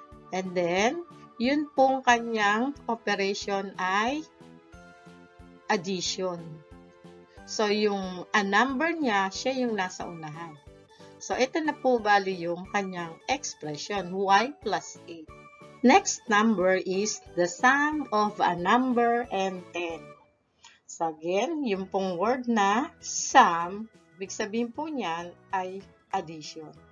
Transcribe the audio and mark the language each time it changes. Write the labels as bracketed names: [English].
[Filipino] And then, yun pong kanyang operation ay addition. So, yung a number niya, siya yung nasa unahan. So, ito na po bali yung kanyang expression, y plus 8. [English] Next number is the sum of a number and 10. [Filipino] So, again, yung pong word na sum, ibig sabihin po niyan ay addition.